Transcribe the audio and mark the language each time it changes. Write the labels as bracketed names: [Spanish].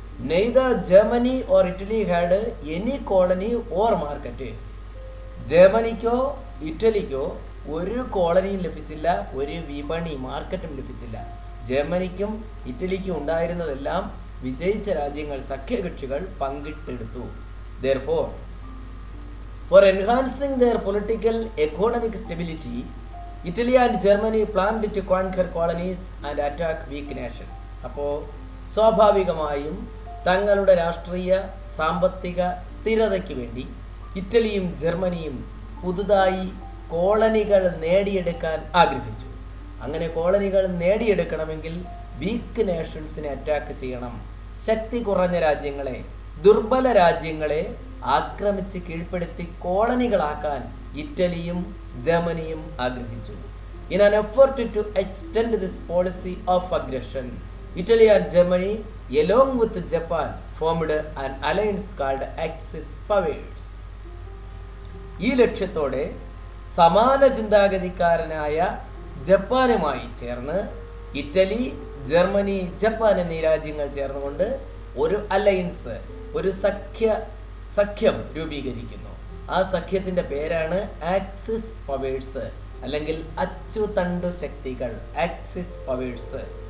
[English] Neither Germany or Italy had any colony or market. [Malayalam] ജർമ്മനിക്കോ ഇറ്റലിക്കോ ഒരു കോളനിയും ലഭിച്ചില്ല, ഒരു വിപണി മാർക്കറ്റും ലഭിച്ചില്ല. ജർമ്മനിക്കും ഇറ്റലിക്കും ഉണ്ടായിരുന്നതെല്ലാം വിജയിച്ച രാജ്യങ്ങൾ, സഖ്യകക്ഷികൾ പങ്കിട്ടെടുത്തു. [English] Therefore, for enhancing their political economic stability, Italy and Germany planned to conquer colonies and attack weak nations. [Malayalam] അപ്പോൾ സ്വാഭാവികമായും തങ്ങളുടെ രാഷ്ട്രീയ സാമ്പത്തിക സ്ഥിരതയ്ക്ക് വേണ്ടി ഇറ്റലിയും ജർമ്മനിയും പുതുതായി കോളനികൾ നേടിയെടുക്കാൻ ആഗ്രഹിച്ചു. അങ്ങനെ കോളനികൾ നേടിയെടുക്കണമെങ്കിൽ വീക്ക് നേഷൻസിനെ അറ്റാക്ക് ചെയ്യണം. ശക്തി കുറഞ്ഞ രാജ്യങ്ങളെ, ദുർബല രാജ്യങ്ങളെ ആക്രമിച്ച് കീഴ്പ്പെടുത്തി കോളനികളാക്കാൻ ഇറ്റലിയും ജർമ്മനിയും ആഗ്രഹിച്ചു. [English] In an effort to extend this policy of aggression, Italy and Germany, along with Japan, formed an alliance called Axis powers. [Malayalam] ഈ ലക്ഷ്യത്തോടെ സമാന ചിന്താഗതിക്കാരനായ ജപ്പാനുമായി ചേർന്ന് ഇറ്റലി, ജർമ്മനി, ജപ്പാൻ എന്നീ രാജ്യങ്ങൾ ചേർന്നുകൊണ്ട് ഒരു അലയൻസ്, ഒരു സഖ്യം രൂപീകരിക്കുന്നു. ആ സഖ്യത്തിൻ്റെ പേരാണ് ആക്സിസ് പവേഴ്സ് അല്ലെങ്കിൽ അച്ചുതണ്ടു ശക്തികൾ, ആക്സിസ് പവേഴ്സ്.